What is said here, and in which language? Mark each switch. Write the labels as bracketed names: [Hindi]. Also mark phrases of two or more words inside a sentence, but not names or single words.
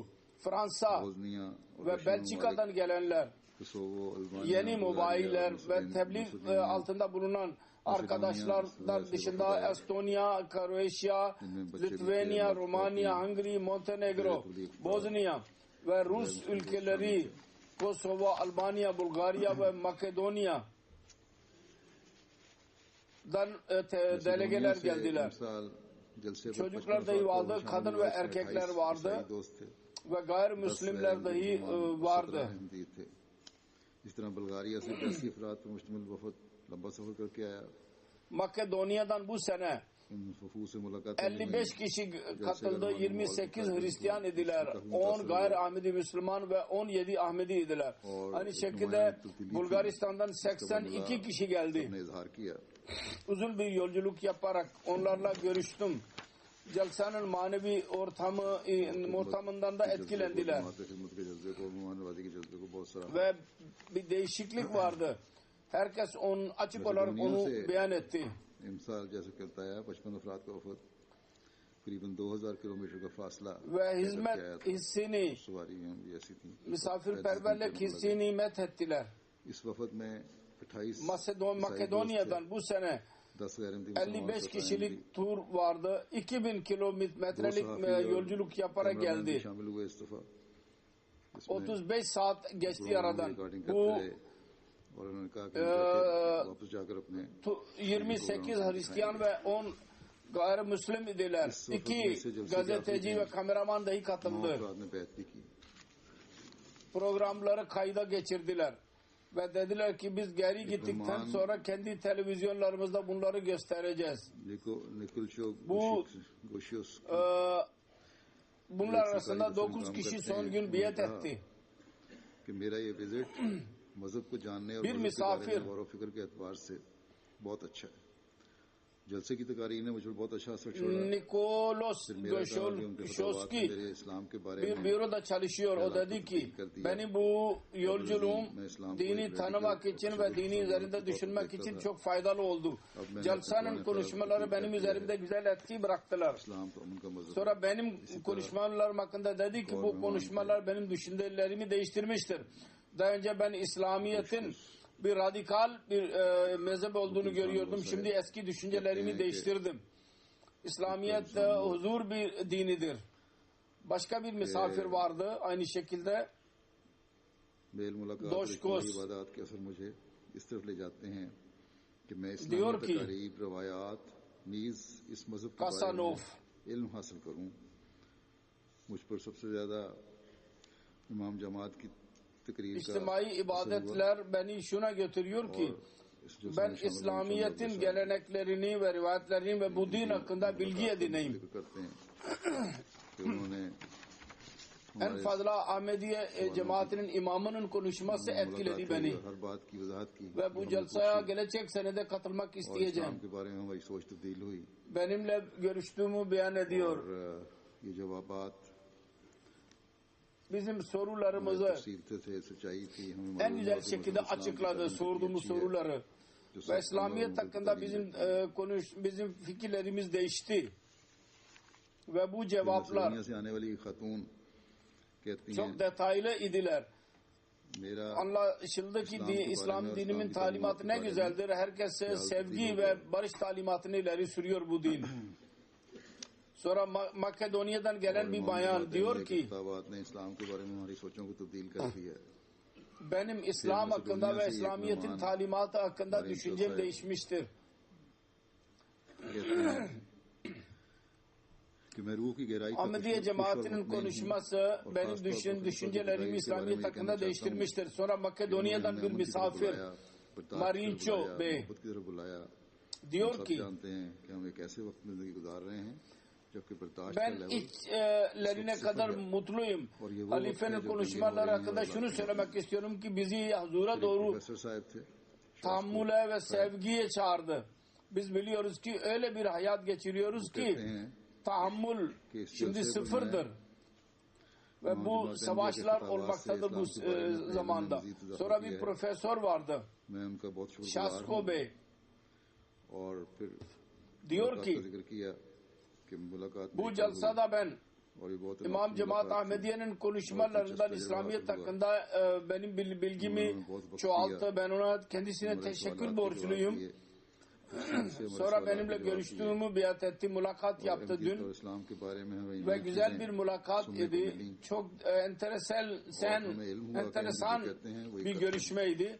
[Turkish] Fransa ve Belçika'dan gelenler, yeni mobayiller ve tebliğ altında bulunan arkadaşlardan dışında Estonya, Kroatia, Litvanya, Romanya, Hungary, Montenegro, Bosnia ve Rus ülkeleri, Kosova, Albanya, Bulgarya ve Makedonya'dan delegeler geldiler. Çocuklar dahi vardı, kadın ve erkekler vardı ve gayrimüslimler dahi vardı. [Urdu] اس طرح بلغاریہ سے 10 افراد پر مشتمل وفد لمبا سفر کر کے آیا. [Turkish] Makedonya'dan bu sene [Urdu] ان وفود سے ملاقات [Turkish] 55 kişi katıldı, 28 Hristiyan idiler, 10 gayri Ahmedi Müslüman ve 17 Ahmedi idiler. Aynı şekilde Bulgaristan'dan 82 kişi geldi. [Urdu] نے اظہار کیا [Turkish] Uzun bir yolculuk yaparak onlarla görüştüm. Jalsanın manevi ortamından da etkilendiler. [Urdu] خدمت کے جذبے کو، مہمان نوازی کے جذبے کو بہت سراہا. [Turkish] Ve bir değişiklik vardı. Herkes açık olarak onu beyan etti. [Urdu] امسال جیسے کہتا ہے 55 افراد کا وفد قریباً 2000 کلومیٹر کا فاصلہ [Turkish] Ve hizmet hissini, [Urdu] سواریاں بھی ایسی تھی. [Turkish] misafirperverlik hissini methettiler. [Urdu] اس وفد میں 28 [Turkish] Makedonya'dan bu sene [Urdu] 10 غیر [Turkish] 55 kişilik tur vardı. 2000 kilometrelik yolculuk yaparak geldi. [Urdu] شامل ہوئے اس دفعہ. [Turkish] 35 saat geçti aradan. Bu [Urdu] اور انہوں نے کہا کہ واپس جا کر اپنے [Turkish] 28 Hristiyan ve 10 gayrimüslim idiler. 2 gazeteci ve kameraman dahi katıldı. [Urdu] افراد نے بیعت بھی کی. [Turkish] Programları kayda geçirdiler. Ve dediler ki biz geri gittikten sonra kendi televizyonlarımızda bunları göstereceğiz. Bu bunlar arasında 9 kişi son gün biat etti. [Urdu] کہ میرا یہ وزٹ مذہب کو جاننے اور [Turkish] Bir [Urdu] مذہب کے بارے [Turkish] misafir [Urdu] میں غور و فکر کے اعتبار سے بہت اچھا ہے۔ جلسے کی تقاریر نے مجھ پر بہت اچھا اثر چھوڑا. Nikolos پھر میرا کہا کہ ان کے فتوات نے Goşolski میرے اسلام کے بارے [Turkish] bir [Urdu] में [Turkish] büroda çalışıyor. O dedi ki benim bu yolculuğum dini tanımak için ve dini üzerinde düşünmek için çok faydalı oldu. Jalsanın konuşmaları benim üzerimde güzel etki bıraktılar. [Urdu] اسلام تو ان کا مذہب [Turkish] Sonra benim konuşmalarım hakkında dedi ki bu konuşmalar benim düşüncelerimi değiştirmiştir. Daha önce ben İslamiyet'in bir radikal bir mezhep olduğunu görüyordum. Şimdi eski düşüncelerimi değiştirdim. İslamiyet huzur bir dinidir. Başka bir misafir vardı aynı şekilde. [Urdu] میل ملاقات اور दोषकोश اجتماعی عبادت کے اثر مجھے اس طرف لے جاتے ہیں کہ میں [Turkish] Diyor [Urdu] इस्लामी [Turkish] ki, [Urdu] تقاریب روایات نیز اس مذہب کے بارے Kasanov میں علم حاصل کروں. مجھ پر سب سے زیادہ امام جماعت کی تقریر کا [Turkish] İçtimai [Urdu] اثر ہوا. [Turkish] ibadetler beni şuna götürüyor ki [Urdu] اس جو [Turkish] ben [Urdu] شامل ہونے [Turkish] İslamiyet'in [Urdu] वाले [Turkish] geleneklerini ve rivayetlerini ve bu din hakkında bilgi edineyim. [Urdu] ذکر کرتے ہیں کہ انہوں نے [Turkish] En fazla Ahmediye cemaatinin imamının konuşması etkiledi beni. [Urdu] ہر بات کی وضاحت کی [Turkish] Ve bu jalsaya gelecek senede katılmak [Urdu] और [Turkish] isteyeceğim. [Urdu] اسلام کے بارے میں ہماری سوچ تبدیل ہوئی [Turkish] Benimle görüştüğümü beyan [Urdu] और [Turkish] ediyor. [Urdu] یہ جوابات [Turkish] Bizim sorularımızı [Urdu] تفصیل تھے، سچائی تھی، ہمیں [Turkish] en güzel [Urdu] معلوم ہوا [Turkish] şekilde [Urdu] کہ اسلام کی [Turkish] açıkladı [Urdu] तालीम [Turkish] sorduğumuz [Urdu] کتنی اچھی ہے. [Turkish] soruları. [Urdu] जो [Turkish] Ve [Urdu] सब [Turkish] İslamiyet [Urdu] مسلمانوں کو [Turkish] hakkında [Urdu] तालीम [Turkish] bizim fikirlerimiz değişti. Ve bu [Urdu] है। [Turkish] cevaplar [Urdu] مسلونیا سے آنے والی خاتون کہتی ہیں [Turkish] çok detaylı idiler. [Urdu] मेरा [Turkish] Anlaşıldı ki İslam dinimin talimatı ne güzeldir. Herkese sevgi ve barış talimatını ileri sürüyor bu din. Sonra Makedonya'dan gelen bir bayan diyor ki [Urdu] کتابات نے اسلام کے بارے میں ہماری سوچوں کو تبدیل کر دیا ہے. [Turkish] benim İslam hakkında ve İslamiyet'in talimatı hakkında düşüncem değişmiştir. [Urdu] کہتے ہیں کہ میں روح کی گہرائی تک [Turkish] Ahmediye cemaatinin konuşması benim düşüncelerimi İslamiyet hakkında değiştirmiştir. Sonra Makedonya'dan bir misafir Marinço Bey diyor ki [Urdu] جانتے ہیں کہ ہم ایک ایسے وقت میں زندگی گزار رہے ہیں جبکہ برداشت کا [Turkish] ben [Urdu] लेवल [Turkish] içlerine kadar mutluyum. Halifenin konuşmaları hakkında şunu söylemek istiyorum ki bizi huzura doğru [Urdu] پروفیسر صاحب تھے [Turkish] tahammüle ve sevgiye çağırdı. Biz biliyoruz ki öyle bir hayat geçiriyoruz ki [Urdu] کہتے ہیں [Turkish] tahammül şimdi sıfırdır. Ve bu savaşlar olmaktadır bu zamanda. Sonra bir profesör vardı. [Urdu] میں ان کا بہت شکرگزار Şasko हूं [Turkish] Bey. [Urdu] اور پھر [Turkish] Diyor [Urdu] ملاقات کا [Turkish] ki [Urdu] ذکر کیا کہ ملاقات [Turkish] bu [Urdu] میری کب [Turkish] jalsada ben [Urdu] ہوئی اور یہ بہت [Turkish] İmam [Urdu] इमाम [Turkish] Cemaat Ahmediye'nin konuşmalarından İslamiyet hakkında benim bilgimi çoğalttı. Ben ona kendisine teşekkür borçluyum. Sonra benimle görüştüğümü biat etti, mülakat yaptı dün. Ve güzel bir mülakat idi. Çok enteresan bir görüşmeydi.